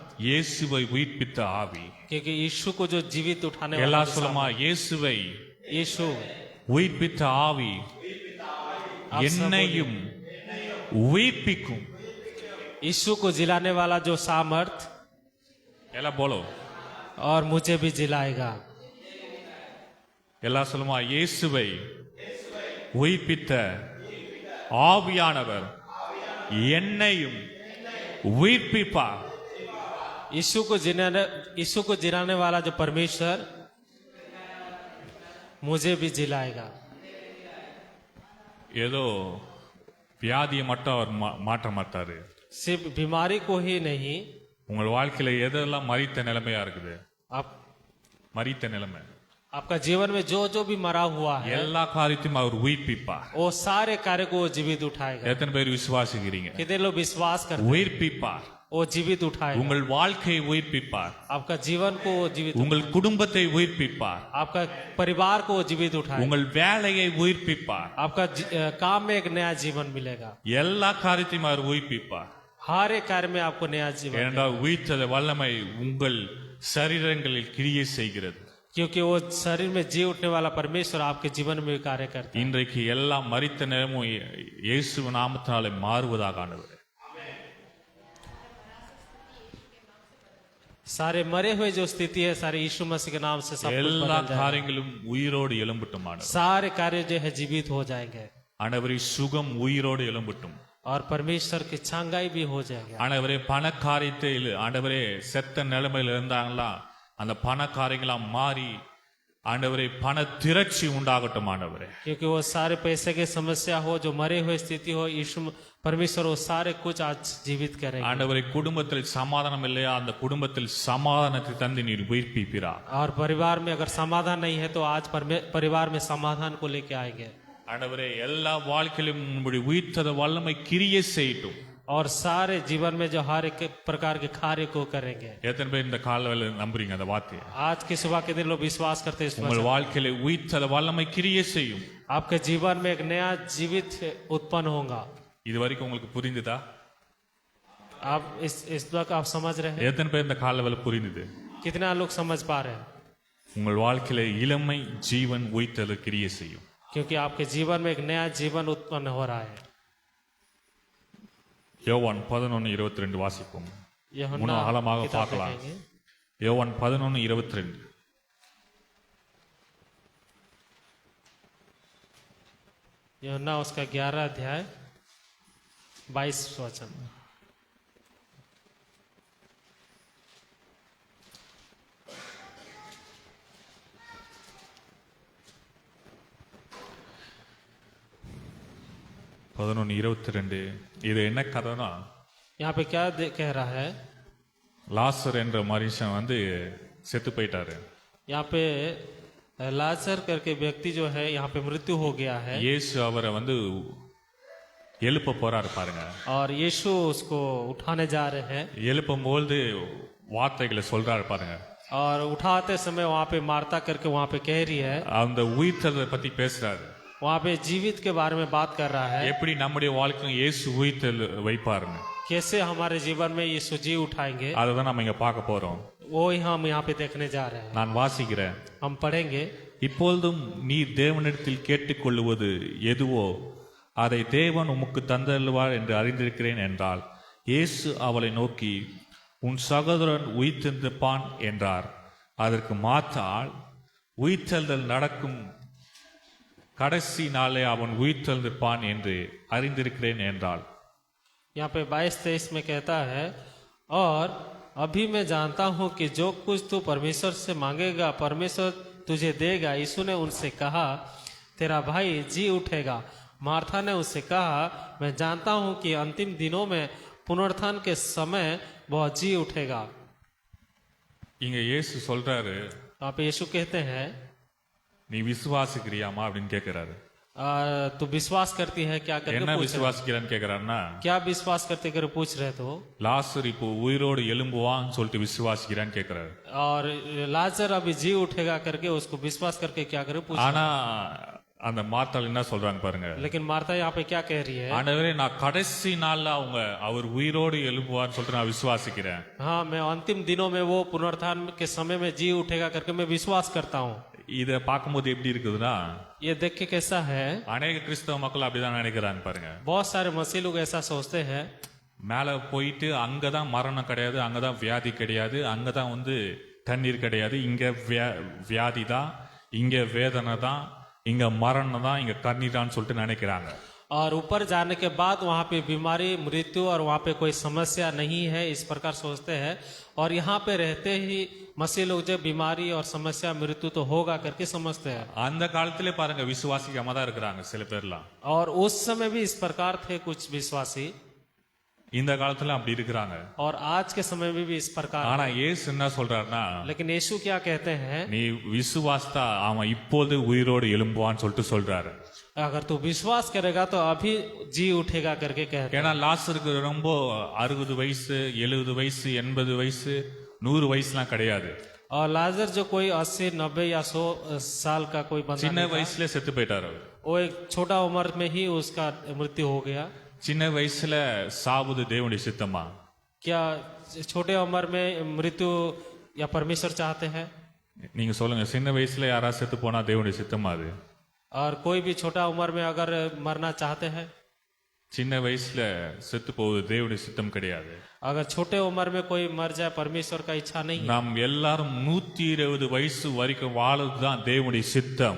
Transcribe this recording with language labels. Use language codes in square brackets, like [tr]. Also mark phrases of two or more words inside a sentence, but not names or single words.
[ta] இயேசுவை உயிர்ப்பித்த ஆவி. [hi] क्योंकि यीशु को जो जीवित उठाने वाला [ta] எல்லா [hi] जो [ta] சொல்லுமா இயேசுவை [hi] सामर्थ- यीशु [ta] உயிர்ப்பித்த ஆவி [hi] आप सब [ta] என்னையும் உயிர்ப்பிக்கும். [hi] यीशु को जिलाने वाला जो सामर्थ [ta] எல்லாம் போலோ [hi] और मुझे भी जिलाएगा। [ta] எல்லா சொல்லுமா இயேசுவை உயிர்ப்பித்த ஆவியானவர் என்னையும் உயிர்ப்பிப்பார். [hi] यीशु को जिलाने वाला जो परमेश्वर मुझे भी जिलाएगा। [ta] ஏதோ வியாதியை மட்டும் அவர் மாற்ற மாட்டாரு. [hi] सिर्फ बीमारी को ही नहीं, [ta] உங்கள் வாழ்க்கையில எதெல்லாம் மரித்த நிலைமையா இருக்குது? [hi] आप [ta] மரித்த நிலைமை [hi] आपका जीवन में जो जो भी मरा हुआ है [ta] எல்லா காரியத்தையும் அவர் உயிர்ப்பிப்பார். [hi] वो सारे कार्य को वो जीवित उठाएगा। [ta] எத்தனை பேர் விசுவாசிக்கிறீங்க? [hi] कितने लोग विश्वास करते हैं? [ta] உயிர்ப்பிப்பார். [hi] वो जीवित उठाएगा। [ta] உங்கள் வாழ்க்கையை உயிர்ப்பிப்பார். [hi] आपका जीवन को वो जीवित [ta] உங்கள் குடும்பத்தை உயிர்ப்பிப்பார். [hi] आपका परिवार को वो जीवित उठाएगा। [ta] உங்கள் வேலையை உயிர்ப்பிப்பார். [hi] आपका काम में एक नया जीवन मिलेगा। [ta] எல்லா காரியத்தையும் அவர் உயிர்ப்பிப்பார். [hi] हर एक कार्य में आपको नया जीवन मिलेगा। [ta] ஏனென்றால் உயிர்த்தத வல்லமை உங்கள் சரீரங்களில் கிரியை செய்கிறது. [hi] क्योंकि वो शरीर में जी उठने वाला परमेश्वर आपके जीवन में भी कार्य करता है। [ta] இன்றைக்கு எல்லா மரித்த நிலமும் இயேசு நாமத்தினாலே மாறுவதாக ஆண்டவரே. [hi] सारे मरे हुए जो स्थिति है सारे यीशु मसीह के नाम से सब कुछ [ta] எல்லா [hi] बदल जाएगा। [ta] காரியங்களும் உயிரோடு எழும்பட்டும் ஆண்டவரே. [hi] सारे कार्य जो है जीवित हो जाएंगे [ta] ஆண்டவரே சுகம் உயிரோடு எழும்பட்டும். [hi] और परमेश्वर की छंगाई भी हो जाएगी। [ta] ஆண்டவரே பண காரியத்தை ஆண்டவரே செத்த நிலைமையில இருந்தாங்களா அந்த பண காரியங்களாம் மாறி ஆண்டவரே பண திரட்சி உண்டாகட்டும் ஆண்டவரே. [hi] क्योंकि वो सारे पैसे की समस्या हो जो मरे हुए स्थिति हो यीशु परमेश्वर वो सारे कुछ आज जीवित करेंगे। [ta] ஆண்டவரே குடும்பத்தில் சமாதானம் இல்லையா அந்த குடும்பத்தில் சமாதானத்தை தந்து நீர் உயிர்ப்பிப்பீரார். [hi] और परिवार में अगर समाधान नहीं है तो आज परिवार में समाधान को लेके आएंगे। [ta] ஆண்டவரே எல்லா வாழ்க்கையிலும் உம்முடைய உயிர்த்தத வல்லமை கிரியை செய்யட்டும். [hi] और सारे जीवन में जो हर एक प्रकार के कार्य को करेंगे। [ta] எத்தனை பேர் இந்த காலையில நம்புறீங்க அந்த வார்த்தையை? [hi] आज की सुबह के दिन लोग विश्वास करते हैं इस [ta] உங்கள் [hi] वचन। [ta] வாழ்க்கையில உயிர்த்தத வல்லமை கிரியை செய்யும். [hi] आपके जीवन में एक नया जीवित उत्पन्न होगा। [ta] இது வரைக்கும் உங்களுக்கு புரிந்துதா? [hi] आप इस वक्त आप समझ रहे हैं? [ta] எத்தனை பேர் இந்த காலையில புரிந்துது? [hi] कितना लोग समझ पा रहे हैं? [ta] உங்கள் வாழ்க்கையில இளமை ஜீவன் உயிர்த்தத கிரியை செய்யும். [hi] क्योंकि आपके जीवन में एक नया जीवन उत्पन्न हो रहा है। [ta] யோவான் 11:22 வாசிப்போம். [hi] यूहन्ना [ta] இன்னும் ஆழமாக [hi] किताब [ta] பார்க்கலாம். [hi] देखेंगे। [ta] யோவான் 11:22 [hi] यूहन्ना उसका 11 अध्याय 22 वचन। [ta] பதினொன்று 22 இது என்ன கதைனா [hi] यहाँ पे क्या कह रहा है? [ta] லாசர் என்ற மனுஷன் செத்து போயிட்டாரு. [hi] यहाँ पे लाजर करके व्यक्ति जो है यहाँ पे मृत्यु हो गया है [ta] இயேசு அவரை எழுப்ப போறாரு பாருங்க. [hi] और यीशु उसको उठाने जा रहे हैं [ta] எழுப்பும் போது வார்த்தைகளை சொல்றாரு பாருங்க. [hi] और उठाते समय वहाँ पे मार्ता करके वहाँ पे कह रही है, [ta] அந்த உயிர்த்ததை பத்தி பேசுறாரு. [hi] वहाँ पे जीवित के बारे में बात कर रहा है। [ta] எப்படி நம்முடைய வாழ்க்கையும் இயேசு உயிர்த்தல் வைப்பாருன்னு [hi] कैसे हमारे जीवन में यीशु जी उठाएंगे [ta] அதை தான் நம்ம இங்க பார்க்க போறோம். [hi] वो ही हम यहाँ पे देखने जा रहे हैं। [ta] நான் வாசிக்கிறேன். [hi] हम पढ़ेंगे। [ta] இப்பொழுதும் நீ தேவனிடத்தில் கேட்டுக்கொள்ளுவது எதுவோ அதை தேவன் உமக்கு தந்தருள்வார் என்று அறிந்திருக்கிறேன் என்றால், இயேசு அவளை நோக்கி உன் சகோதரன் உயிர்த்தெழுந்திருப்பான் என்றார். அதற்கு மாத்தாள், உயிர்த்தெழுதல் நடக்கும் கடைசி நாளே அவன் உயிர்த்தெழுந்திருப்பான் என்று அறிந்திருக்கிறேன் என்றாள். [hi] यहाँ पे 22-23 में कहता है, और अभी मैं जानता हूँ कि जो कुछ तू परमेश्वर से मांगेगा परमेश्वर तुझे देगा। यीशु ने उनसे कहा, तेरा भाई जी उठेगा। मार्था ने उससे कहा, मैं जानता हूँ कि अंतिम दिनों में पुनरुत्थान के समय वह जी उठेगा। [ta] இங்க இயேசு சொல்றாரு, [hi] वहाँ पे यीशु कहते हैं, [ta] நீ விசுவாசிக்கிறியாமா அப்படின்னு கேட்கிறாரு. [hi] तू विश्वास करती है क्या करके [ta] என்ன [hi] पूछ रहे? [ta] விசுவாசிக்கிறான்னு கேட்கிறாருன்னா, [hi] क्या विश्वास करते कर पूछ रहे तो? [ta] லாசர் இப்போ உயிரோடு எழும்புவான்னு சொல்லிட்டு விசுவாசிக்கிறான்னு கேட்கிறாரு. [hi] और लाजर अभी जी उठेगा करके उसको विश्वास करके क्या करे पूछ। [ta] ஆனா அந்த மார்த்தாள் என்ன சொல்றாங்க பாருங்க, [hi] लेकिन मार्था यहाँ पे क्या कह रही है? [ta] ஆண்டவரே நான் கடைசி நாள்ல அவர் உயிரோடு எழும்புவான்னு சொல்லிட்டு நான் விசுவாசிக்கிறேன். [hi] हाँ, मैं अंतिम दिनों में वो पुनरुत्थान के समय में जी उठेगा करके मैं विश्वास करता हूँ। [ta] இத பார்க்கும்போது எப்படி இருக்குதுன்னா, [hi] ये देख के कैसा है? [ta] அநேக கிறிஸ்தவ மக்கள் அப்படிதான் நினைக்கிறாங்க பாருங்க. [hi] बहुत सारे मसीह लोग ऐसा सोचते हैं, [ta] மேல போயிட்டு அங்கதான் மரணம் கிடையாது, அங்கதான் வியாதி கிடையாது, அங்கதான் தண்ணீர் கிடையாது, இங்க வியாதி தான், இங்க வேதனை தான், இங்க மரணம் தான், இங்க கண்ணீர் தான் சொல்லிட்டு நினைக்கிறாங்க. [hi] और ऊपर जाने के बाद वहाँ पे बीमारी मृत्यु और वहाँ पे कोई समस्या नहीं है, इस प्रकार सोचते हैं। और यहाँ पे रहते ही मसीह लोग जब बीमारी और समस्या मृत्यु तो होगा करके समझते हैं। [ta] அந்த காலத்திலே பாருங்க விசுவாசிக்காம தான் இருக்கிறாங்க சில பேர்லாம். [hi] और उस समय भी इस प्रकार थे कुछ विश्वासी, [ta] இந்த காலத்துல அப்படி இருக்கிறாங்க. [hi] और आज के समय में भी इस प्रकार। [ta] ஆனா இயேசு என்ன சொல்றாருன்னா, [hi] लेकिन यीशु क्या कहते हैं? [ta] நீ விசுவாசித்தா அவன் இப்போது உயிரோடு எழும்புவான்னு சொல்றாரு. [hi] अगर तू विश्वास करेगा तो अभी जी उठेगा करके कहते हैं। [ta] ஏன்னா லாசருக்கு ரொம்ப 60 வயசு 70 வயசு 80 வயசு 100 வயசுலாம் கிடையாது. [hi] और लाजर जो कोई 80, 90 या 100 साल का कोई बंदा [ta] சின்ன [hi] नहीं था। [ta] வயசுல செத்து போயிட்டாரு. [hi] वो एक छोटा उम्र में ही उसका मृत्यु हो गया। [ta] சின்ன வயசுல சாவுது தேவனுடைய சித்தமா? [hi] क्या छोटे उम्र में मृत्यु या परमेश्वर चाहते हैं? [ta] நீங்க சொல்லுங்க, சின்ன வயசுல யாரா செத்து போனா தேவனுடைய சித்தமா அது? [hi] और कोई भी छोटा उम्र में अगर मरना चाहते हैं? [ta] சின்ன வயசுல செத்து போவது தேவனுடைய சித்தம் கிடையாது. [hi] अगर छोटे उम्र में कोई मर जाए परमेश्वर का इच्छा नहीं है। [ta] நாம் எல்லாரும் 120 வயசு வரைக்கும் வாழ்றதுதான் தேவனுடைய சித்தம்.